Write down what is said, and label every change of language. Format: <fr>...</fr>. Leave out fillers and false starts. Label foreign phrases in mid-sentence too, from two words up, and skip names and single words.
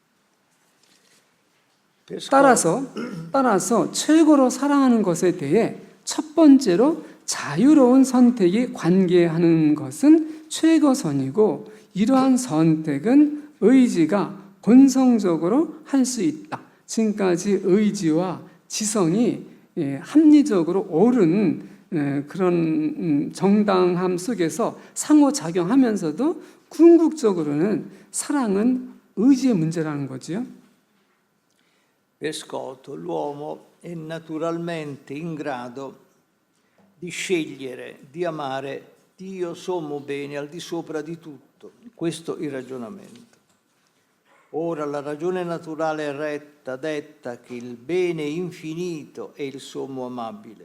<ko>따라서 최고로 사랑하는 것에 대해 첫 번째로 자유로운 선택이 관계하는 것은 최고선이고 이러한 선택은 의지가 본성적으로 할 수 있다. 지금까지 의지와 지성이 합리적으로 옳은 그런 정당함 속에서 상호작용하면서도 궁극적으로는 사랑은 의지의 문제라는 거죠.</ko> <it>Per Scott, l'uomo è naturalmente in grado di scegliere, di amare Dio sommo bene al di sopra di tutto. Questo il ragionamento. Ora la ragione naturale retta detta che il bene infinito è il sommo amabile.</it>